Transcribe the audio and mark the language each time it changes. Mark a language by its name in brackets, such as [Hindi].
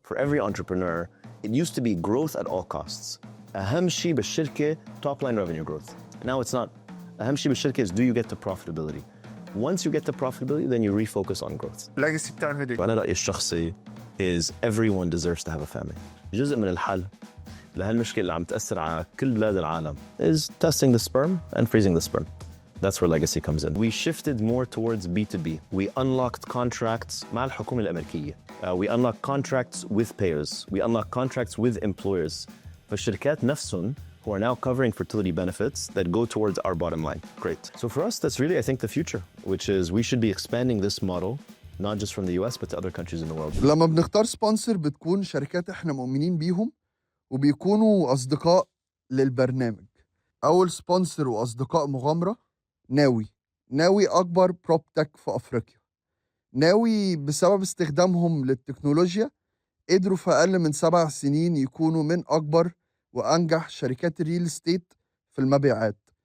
[English] for every entrepreneur, it used to be growth at all costs. [Arabic] أهم شيء بالشركة [English] top line revenue growth. Now it's not. [Arabic] أهم شيء بالشركة [English] is do you get to profitability. Once you get to profitability, then you refocus on growth. [Arabic] legacy بتاعنا وأنا رأيي الشخصي [English] is everyone deserves to have a family. [Arabic] جزء من الحل لهالمشكلة اللي عم تأثر على كل بلاد العالم [English] is testing the sperm [Arabic] and freezing the sperm. [English] That's where legacy comes in. We shifted more towards B2B. We unlocked contracts [Arabic] مع الحكومة الأمريكية. [English] We unlocked contracts with payers. We unlocked contracts with employers. [Arabic] فالشركات نفسهم [English] who are now covering fertility benefits that go towards our bottom line. Great. So for us, that's really, I think, the future, which is we should be expanding this model, not just from the US, but to other countries in the world. [Arabic] لما بنختار سبونسر بتكون شركات احنا مؤمنين بيهم وبيكونوا أصدقاء للبرنامج. أول سبونسر وأصدقاء مغامرة ناوي أكبر بروب تك في أفريقيا. ناوي بسبب استخدامهم للتكنولوجيا قدروا في أقل من 7 سنين يكونوا من أكبر وأنجح شركات الريل ستيت في المبيعات.